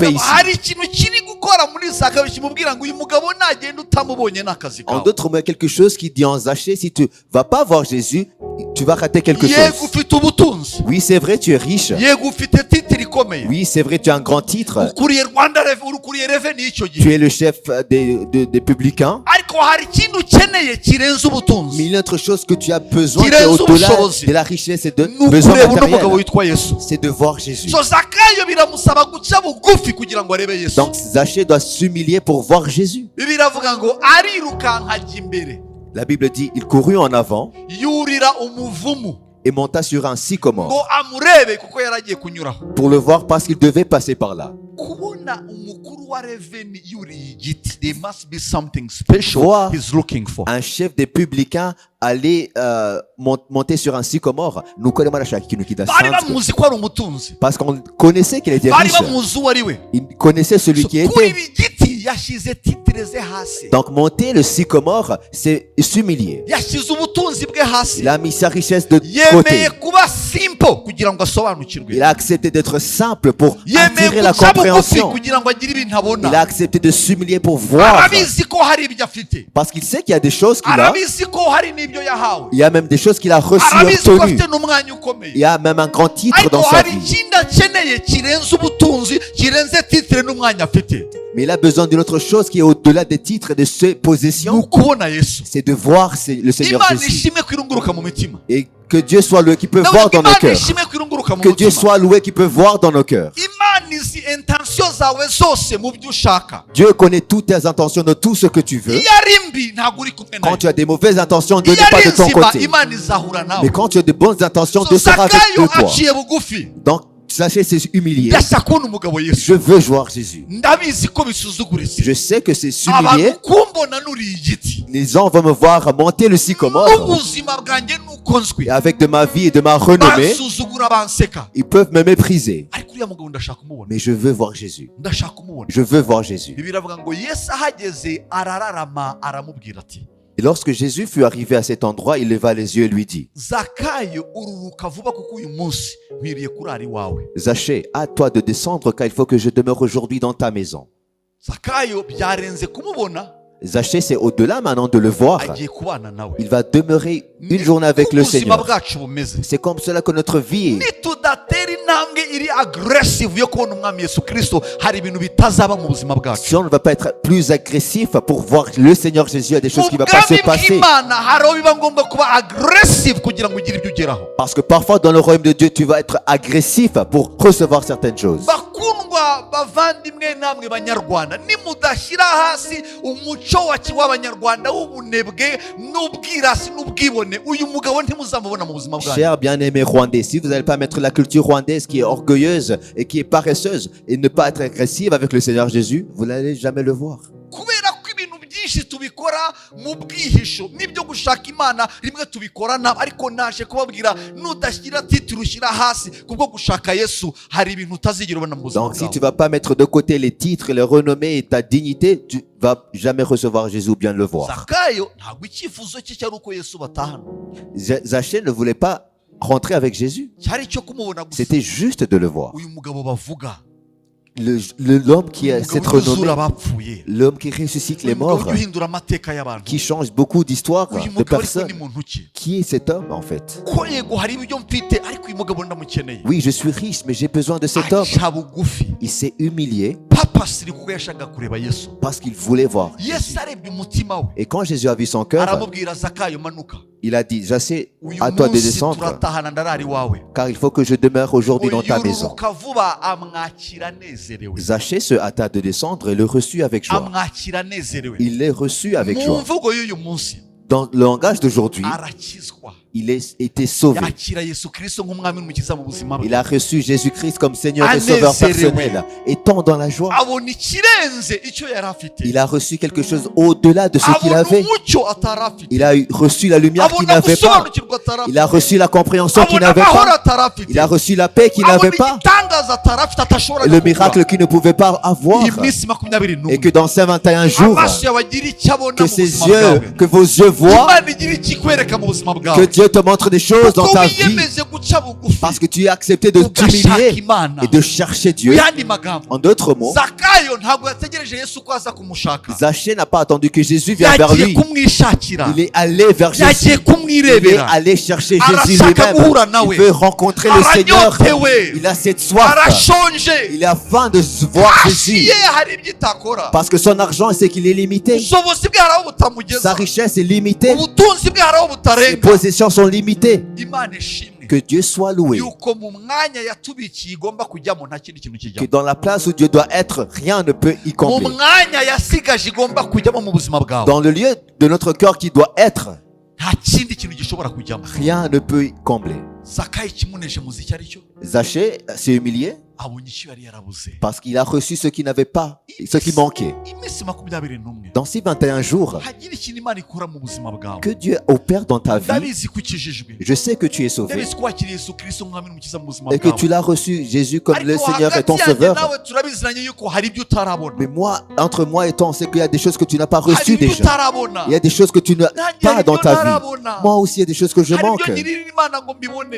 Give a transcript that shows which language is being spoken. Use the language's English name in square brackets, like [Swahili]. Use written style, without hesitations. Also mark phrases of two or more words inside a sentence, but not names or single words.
[French] En d'autres mots, quelque chose qui dit en Zachée, si tu ne vas pas voir Jésus, tu vas rater quelque chose. Oui, c'est vrai, tu es riche. Oui, c'est vrai, tu as un grand titre. Tu es le chef des publicains. [Kinyarwanda] ariko hari ikintu ukeneye kirenze ubutunzi. [French] Mais il y a autre chose que tu as besoin, Qui qui est résout au-delà [Kinyarwanda] ubushobozi. [French] de la richesse et de [Kinyarwanda] Ni [French] besoins [Kinyarwanda] ukureba uno mugabo [French] matériels. [Kinyarwanda] witwa Yesu. [French] C'est de voir Jésus. [Kinyarwanda] So Zakayo biramusaba guca bugufi kugira ngo arebe Yesu. [French] Donc Zachée doit s'humilier pour voir Jésus. [Kinyarwanda] Bibiliya iravuga ngo arirukanka ajya imbere, [French] La Bible dit, il courut en avant [Kinyarwanda] yurira umuvumu [French] et monta sur un sycomore [Kinyarwanda] ngo amurebe kuko yari agiye kunyuraho. [French] pour le voir parce qu'il devait passer par là. [Kinyarwanda] Kubona umukuru wa reveni yuriye igiti, [English] there must be something special [French] Voir [English] he's looking for. [French] un chef des publicains aller monter sur un sycomore. Nous connaissons la chaki qui [Kinyarwanda] Bari bamuzi ko ari umutunzi, [French] parce qu'on connaissait qu'il était [Kinyarwanda] bari [French] riche. [Kinyarwanda] bamuzi uwo ari we. [French] Il connaissait celui qui [Kinyarwanda] Kuri [French] était. [Kinyarwanda] ibi giti yashyize titire ze hasi, [French] Donc monter le sycomore, c'est s'humilier. [Kinyarwanda] yashyize ubutunzi bwe hasi, [French] Il a mis sa richesse de [Kinyarwanda] yemeye [French] côté. [Kinyarwanda] kuba simple kugira ngo asobanukirwe, [French] Il a accepté d'être simple pour [Kinyarwanda] yemeye [French] attirer la [Kinyarwanda] guca bugufi [French] compréhension. [Kinyarwanda] kugira ngo agire ibintu [French] Il a [Kinyarwanda] abona. [French] accepté de s'humilier pour voir. [Kinyarwanda] Arabizi ko hari ibyo afite, [French] Parce qu'il sait qu'il y a des choses qu'il a. [Kinyarwanda] arabizi ko hari n'ibyo yahawe, [French] Il y a même des choses qu'il a reçues, [Kinyarwanda] arabizi ko [French] obtenues. [Kinyarwanda] afite n'umwanya ukomeye. [French] Il y a même un grand titre [Kinyarwanda] Ariko [French] dans sa [Kinyarwanda] hari [French] vie. [Kinyarwanda] ikindi akeneye kirenze ubutunzi, kirenze titire n'umwanya afite, [French] Mais il a besoin d'une autre chose qui est au-delà des titres et de ses [Kinyarwanda] ni [French] possessions. [Kinyarwanda] ukubona Yesu. [French] C'est de voir le Seigneur [Kinyarwanda] Imana [French] Jésus. [Kinyarwanda] ishimwe ko irunguruka mu mitima, [French] Et que Dieu soit loué qui peut [Kinyarwanda] nawe [French] voir dans nos [Kinyarwanda] Imana [French] cœurs. [Kinyarwanda] ishimwe ko irunguruka mu [French] Que Dieu [Kinyarwanda] mutima. [French] soit loué qui peut voir dans nos cœurs. [Kinyarwanda] Imana izi intention zawe zose mu byo ushaka. [French] Dieu connaît toutes tes intentions de tout ce que tu veux. [Kinyarwanda] Iyo ari mbi ntabwo uri kumwe [French] Quand [Kinyarwanda] nayo, [French] tu as des mauvaises intentions, Dieu [Kinyarwanda] iyo [French] n'est pas [Kinyarwanda] ari [French] de ton [Kinyarwanda] nzima [French] côté. [Kinyarwanda] Imana izahura nawe. [French] Mais quand tu as de bonnes intentions, [Kinyarwanda] So [French] Dieu sera avec [Kinyarwanda] Zakayo [French] toi. [Kinyarwanda] aciye bugufi, [French] Donc, sachez, c'est humilier. [Kinyarwanda] ndashaka kubona umugabo Yesu. [French] Je veux voir Jésus. [Kinyarwanda] Ndabizi ko bisuzuguritse, [French] Je sais que c'est [Kinyarwanda] abantu [French] s'humilier. [Kinyarwanda] kumbona nuriye igiti, [French] Les gens vont me voir monter le sycomore. [Kinyarwanda] n'ubuzima bwanjye nuko nzwi, [French] Et avec de ma vie et de ma renommée, [Kinyarwanda] bansuzugura banseka, [French] ils peuvent me mépriser. [Kinyarwanda] ariko uriya mugabo ndashaka kumubona, [French] Mais je veux voir Jésus. [Kinyarwanda] ndashaka kumubona. [French] Je veux voir Jésus. [Kinyarwanda] Bibiliya iravuga ngo Yesu ahageze arararama aramubwira ati, [French] Et lorsque Jésus fut arrivé à cet endroit, il leva les yeux et lui dit, [Kinyarwanda] Zakayo ururuka vuba kuko uyu munsi nkwiriye kurara iwawe. [French] Zachée, à toi de descendre car il faut que je demeure aujourd'hui dans ta maison. [Kinyarwanda] Zakayo byarenze kumubona, [French] Zachée, c'est au-delà maintenant de le voir. [Kinyarwanda] agiye kubana nawe. [French] Il va demeurer une journée avec le [Kinyarwanda] ubuzima [French] Seigneur. [Kinyarwanda] bwacu bumeze, [French] C'est comme cela que notre vie est. [Kinyarwanda] nitudatera intambwe iri aggressive yo kubona umwami Yesu Kristo, hari ibintu bitazaba mu buzima bwacu. [French] Si on ne va pas être plus agressif pour voir le Seigneur Jésus, il y a des choses qui [Kinyarwanda] Mu [French] ne vont pas se [Kinyarwanda] bwami [French] passer. [Kinyarwanda] bw'Imana hari aho biba ngombwa kuba aggressive kugira ngo ugire ibyo ugeraho. [French] Parce que parfois dans le royaume de Dieu, tu vas être agressif pour recevoir certaines choses. [Kinyarwanda] Bakundwa bavandimwe namwe banyarwanda, nimudashyira hasi umuco w'abanyarwanda w'ubunebwe n'ubwirasi n'ubwibone, uyu mugabo ntimuzamubona mu buzima bwanyu. [French] Chers bien-aimés rwandais, si vous n'allez pas mettre la culture rwandaise qui est orgueilleuse et qui est paresseuse et ne pas être agressive avec le Seigneur Jésus, vous n'allez jamais le voir. [Kinyarwanda] Kubera ko ibintu byinshi tubikora mu bwihisho n'ibyo gushaka Imana rimwe tubikora nabi, ariko naje kubabwira nudashyira titire ushyira hasi kubwo gushaka Yesu, hari ibintu utazigera ubona mu buzima [French] Donc si tu [Kinyarwanda] bwawe. [French] ne vas pas mettre de côté les titres, les renommées et ta dignité, tu ne vas jamais recevoir Jésus ou bien le voir. [Kinyarwanda] Zakayo ntabwo icyifuzo cye cyari uko Yesu batahana, [French] Zachée ne voulait pas rentrer avec Jésus. [Kinyarwanda] cyari icyo kumubona gusa. [French] C'était juste de le voir. [Kinyarwanda] Uyu mugabo bavuga, [French] L'homme qui est cette [Kinyarwanda] umugabo ujya uzura [French] renommée, [Kinyarwanda] abapfuye, [French] l'homme qui ressuscite les [Kinyarwanda] uyu mugabo [French] morts, [Kinyarwanda] ujya uhindura amateka y'abantu, [French] qui change beaucoup d'histoires [Kinyarwanda] uyu [French] de [Kinyarwanda] mugabo ariko [French] personnes. [Kinyarwanda] ni muntu ki? [French] Qui est cet homme en fait? [Kinyarwanda] Ko yego hari ibyo mfite ariko uyu mugabo ndamukeneye. [French] Oui, je suis riche, mais j'ai besoin de cet homme. [Kinyarwanda] Aca bugufi, [French] Il s'est humilié [Kinyarwanda] papasiri kuko yashakaga kureba Yesu. [French] parce qu'il voulait voir. [Kinyarwanda] Yesu arebye umutima we, [French] Et quand Jésus a vu son cœur, [Kinyarwanda] aramubwira Zakayo manuka, [French] il a dit, Zachée, [Kinyarwanda] uyu [French] à toi de [Kinyarwanda] munsi [French] descendre, [Kinyarwanda] turatahana ndarara iwawe. [French] car il faut que je demeure aujourd'hui dans ta maison. [Kinyarwanda] Yururuka vuba amwakira anezerewe, [French] Zachée se hâta de descendre et le reçut avec joie. [Kinyarwanda] amwakira anezerewe. [French] Il l'est reçu avec [Kinyarwanda] Mu [French] joie. [Kinyarwanda] mvugo y'uyu munsi [French] Dans le langage d'aujourd'hui, [Kinyarwanda] arakizwa, [French] il a été sauvé. [Kinyarwanda] yakira Yesu Kristo nk'umwami n'umukiza mu buzima bwe, [French] Il a reçu Jésus-Christ comme Seigneur et Sauveur personnel, étant dans la joie. [Kinyarwanda] abona ikirenze icyo yari afite, [French] Il a reçu quelque chose au-delà de ce qu'il [Kinyarwanda] abona [French] avait. [Kinyarwanda] umucyo atari afite, [French] Il a reçu la lumière qu'il [Kinyarwanda] abona [French] n'avait pas. [Kinyarwanda] gusobanukirwa atari [French] Il a [Kinyarwanda] afite, [French] reçu la compréhension qu'il [Kinyarwanda] abona [French] n'avait [Kinyarwanda] amahoro [French] pas. [Kinyarwanda] atari afite, [French] Il a reçu la paix qu'il [Kinyarwanda] abona [French] n'avait pas. [Kinyarwanda] igitangaza atari afite atashobora [French] Le [Kinyarwanda] no kugura. [French] miracle qu'il ne pouvait pas avoir. [Kinyarwanda] Iyi minsi 21 [French] Et que dans ces 21 jours, [Kinyarwanda] amaso yawe agira icyo abona [French] que [Kinyarwanda] mu [French] ces [Kinyarwanda] buzima [French] yeux, [Kinyarwanda] bwawe, [French] que vos yeux voient, [Kinyarwanda] Imana igira icyo ikwereka mu buzima [French] que [Kinyarwanda] bwawe, [French] Dieu te montre des choses dans [Kinyarwanda] kuko [French] ta vie. [Kinyarwanda] wiyemeze guca bugufi [French] Parce que tu as accepté de [Kinyarwanda] ugashaka [French] t'humilier [Kinyarwanda] Imana. [French] et de chercher [Kinyarwanda] Mu [French] Dieu. [Kinyarwanda] yandi magambo, [French] En d'autres mots, [Kinyarwanda] Zakayo ntabwo yategereje Yesu ko aza kumushaka, [French] Zachée n'a pas attendu que Jésus vienne vers [Kinyarwanda] yagiye [French] lui. [Kinyarwanda] kumwishakira, [French] Il est allé vers [Kinyarwanda] yagiye [French] Jésus. Il est [Kinyarwanda] kumwirebera, [French] allé chercher Jésus [Kinyarwanda] arashaka guhura [French] lui-même. [Kinyarwanda] nawe, [French] Il veut rencontrer le Seigneur. [Kinyarwanda] aranyotewe, [French] Il a cette soif. [Kinyarwanda] arashonje, [French] Il a faim de voir [Kinyarwanda] kashi [French] Jésus. [Kinyarwanda] ye hari ibyo itakora, [French] Parce que son argent, c'est qu'il est limité. [Kinyarwanda] ubushobozi bwe hari aho [French] Sa [Kinyarwanda] butamugeza, [French] richesse est limitée. [Kinyarwanda] ubutunzi bwe hari aho [French] Ses [Kinyarwanda] butarenga. [French] possessions sont limitées. [Kinyarwanda] Imana ishimwe [French] Que Dieu soit loué. [Kinyarwanda] yuko mu mwanya yatubikiye igomba kujyamo nta kindi kintu [French] Que [Kinyarwanda] kijyamo, [French] dans la place où Dieu doit être, rien ne peut y [Kinyarwanda] mu [French] combler. [Kinyarwanda] mwanya yasigaje igomba kujyamo mu buzima bwawe, [French] Dans le lieu de notre cœur qui doit être, [Kinyarwanda] nta kindi kintu gishobora kujyamo. [French] rien ne peut y combler. [Kinyarwanda] Zakayo ikimuneshe muzi icyo ari cyo, [French] Zachée s'est humilié [Kinyarwanda] abonye icyo yari yarabuze. [French] parce qu'il a reçu ce qu'il n'avait pas, ce qui manquait. [Kinyarwanda] Iminsi 21 [French] Dans ces 21 jours, [Kinyarwanda] hagira ikintu Imana ikora mu buzima bwawe. [French] que Dieu opère dans ta vie, [Kinyarwanda] Ndabizi ko ukijijwe, [French] je sais que tu es sauvé [Kinyarwanda] ndabizi ko wakiriye Yesu Kristo nk'umwami n'umukiza mu buzima [French] et que [Kinyarwanda] bwawe, [French] tu l'as reçu, Jésus, comme le [Kinyarwanda] ariko [French] Seigneur et ton [Kinyarwanda] hagati yanjye [French] Sauveur. [Kinyarwanda] nawe turabiziranye yuko hari ibyo utarabona, [French] Mais moi, entre moi et toi, on sait qu'il y a des choses que tu n'as pas [Kinyarwanda] hari [French] reçues [Kinyarwanda] ibyo [French] déjà. [Kinyarwanda] utarabona, [French] Il y a des choses que tu n'as [Kinyarwanda] nanjye [French] pas [Kinyarwanda] hari [French] dans [Kinyarwanda] ibyo [French] ta vie. [Kinyarwanda] ntarabona, [French] Moi aussi, il y a des choses que je [Kinyarwanda] hari [French] manque. [Kinyarwanda] ibyo ngirira Imana ngo mbibone.